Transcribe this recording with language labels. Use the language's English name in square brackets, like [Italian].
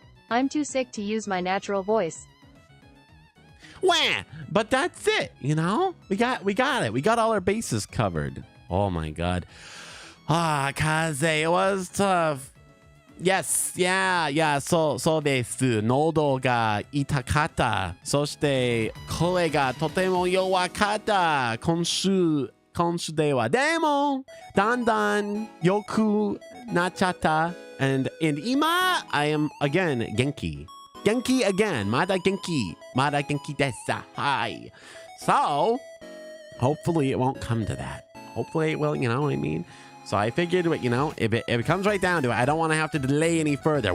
[English] I'm too sick to use my natural voice. Wah! But that's it, you know? We got it. We got all our bases covered. Oh my god. Kaze, it was tough. Yes, yeah, so です。 [Japanese] 喉が痛かった。そして声がとても弱かった。今週では。でも、だんだん良くなっちゃった。 [English] And今, I am again 元気。 [Japanese] 元気 [English] again. [Japanese] まだ元気。まだ元気です。Hi. [English] So, hopefully it won't come to that. Hopefully it will, you know what I mean? So I figured, you know, if it comes right down to it, I don't want to have to delay any further.